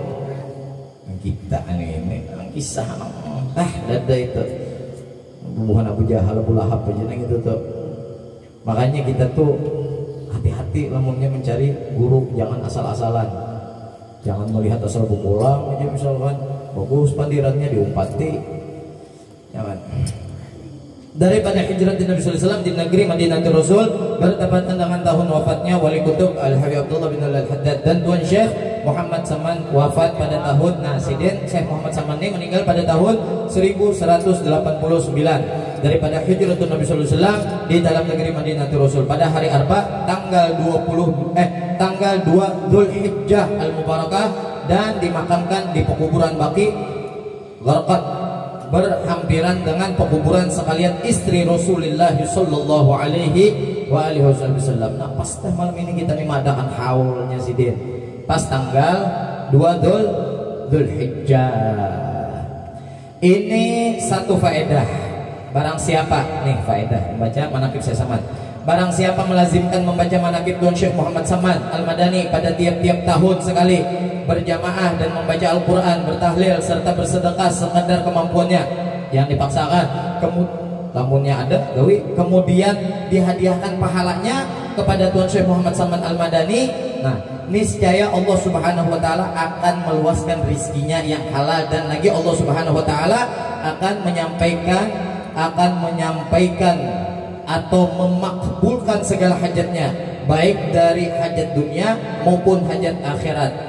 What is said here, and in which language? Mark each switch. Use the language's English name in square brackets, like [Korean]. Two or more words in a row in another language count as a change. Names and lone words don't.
[Banjar] Kita ini kisah dada itu bubuhan Abu Jahal, Abu Lahab aja gitu tuh. Makanya kita tuh hati-hati lamunnya mencari guru, jangan asal-asalan. Jangan melihat asal bukulang aja misalkan bagus pandirannya diumpati. Jangan. Daripada hijrah Nabi [Arabic] sallallahu alaihi wasallam [Banjar] di negeri Madinatul Rasul bertepatan dengan tahun wafatnya wali kutub Al-Hayy Abdullah bin Al-Haddad dan Tuan Syekh Muhammad Saman wafat pada tahun Sidin Syekh Muhammad Saman ini meninggal pada tahun 1189 daripada hijrah Nabi [Arabic] sallallahu alaihi wasallam [Banjar] di dalam negeri Madinatul Rasul pada hari Arba tanggal 2 Dzulhijjah Al-Mubarakah dan dimakamkan di pekuburan Baqi Gharqad berhampiran dengan pekuburan sekalian istri Rasulullah [Arabic] sallallahu alaihi wasallam. [Banjar] Nah, pas malam ini kita nih madakan haulnya Sidin. Pas tanggal 2 Dzulhijjah. Ini satu faedah. Barang siapa nih faedah membaca manaqib saya Saman. Barang siapa melazimkan membaca manaqib Tuan Syekh Muhammad Saman Al-Madani pada tiap-tiap tahun sekali, berjamaah dan membaca Al-Quran, bertahlil serta bersedekah sekadar kemampuannya, yang dipaksakan. Lamunnya ada gawi, kemudian dihadiahkan pahalanya kepada Tuan Syekh Muhammad Saman Al-Madani. Nah, niscaya Allah [Arabic] Subhanahu wa taala [Banjar] akan meluaskan rizkinya yang halal, dan lagi Allah [Arabic] Subhanahu wa taala [Banjar] akan menyampaikan atau memakbulkan segala hajatnya, baik dari hajat dunia maupun hajat akhirat.